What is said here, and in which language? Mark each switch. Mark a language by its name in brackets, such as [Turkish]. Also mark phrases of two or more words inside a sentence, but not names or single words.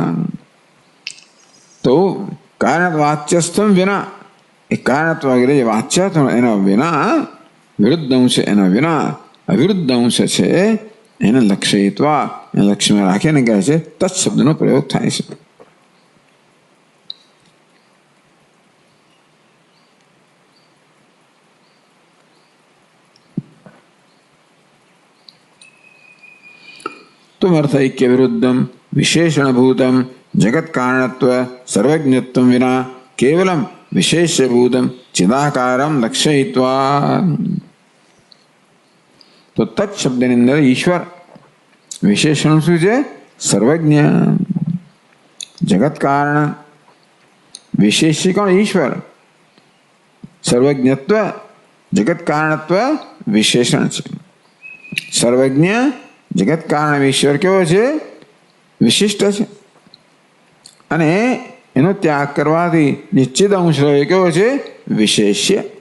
[Gujarati] તો કારણ વાચ્યસ્થમ વિના એ કારણત્વ વગેરે જે વાચ્ય એના વિના વિરુદ્ધ અંશ એના વિના અવિરુદ્ધ અંશ છે એને લક્ષ્યત્વા એને લક્ષ્યમાં રાખીને કહે છે તત્ શબ્દનો પ્રયોગ થાય છે. [Sanskrit] त्वमर्थैक्य विरुद्धम विशेषणभूतम जगत कारणत्व सर्वज्ञत्वं विना केवलम विशेष्यभूतम चिदाकारम लक्षयित्वा [Gujarati] તો તત્ શબ્દની અંદર ઈશ્વર વિશેષણ શું છે સર્વજ્ઞ જગત કારણ વિશેષ્ય કોણ ઈશ્વર સર્વજ્ઞત્વ જગત કારણત્વ વિશેષણ છે. સર્વજ્ઞ જગત કારણ ઈશ્વર કેવો છે વિશિષ્ટ છે અને એનો ત્યાગ કરવાથી નિશ્ચિત અંશ રહ્યો કેવો છે વિશેષ્ય.